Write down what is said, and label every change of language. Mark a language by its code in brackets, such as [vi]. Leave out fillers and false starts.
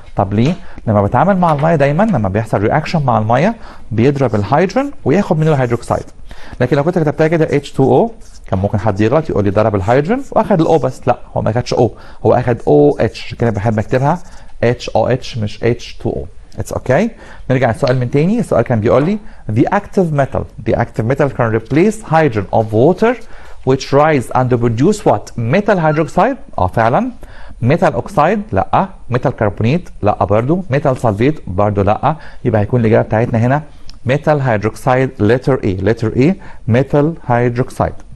[ar] طب ليه؟ لما بتعامل مع الميه دايما لما بيحصل رياكشن مع الميه بيضرب الهيدروجين وياخد منه الهيدروكسيد. لكن لو كنت كتبتها كده H2O كان ممكن حد يغلط يقول لي ضرب الهيدروجين واخد الاو بس، لا هو ما اخدش O، هو اخد OH. عشان كده بحب اكتبها HOH مش H2O. [en] It's okay. [ar] نرجع للسؤال من تاني. السؤال كان بيقول لي [en] the active metal can replace hydrogen of water which rise and produce what? metal hydroxide. [ar] فعلا. [en] metal oxide [ar] لا. [en] metal carbonate [ar] لا برضو. [en] metal sulfate [ar] برضو لا. يبقى هيكون الاجابه بتاعتنا هنا [en] metal hydroxide letter A metal hydroxide.